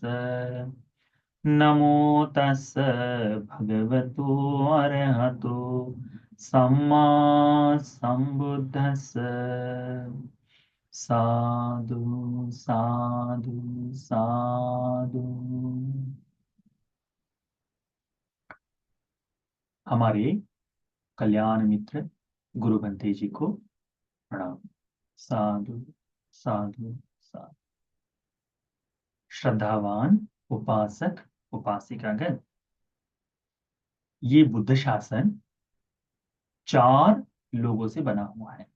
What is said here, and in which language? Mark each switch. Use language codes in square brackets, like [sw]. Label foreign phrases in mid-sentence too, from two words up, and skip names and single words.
[pi] नमो तस् भगवतो अरहतो सम्मा संबुद्धस्स। साधु साधु साधु। [hi] हमारे कल्याण मित्र गुरु बंते जी को प्रणाम। [pi] साधु साधु साधु। [hi] श्रद्धावान उपासक उपासिकागण, ये बुद्ध शासन 4 लोगों से बना हुआ है।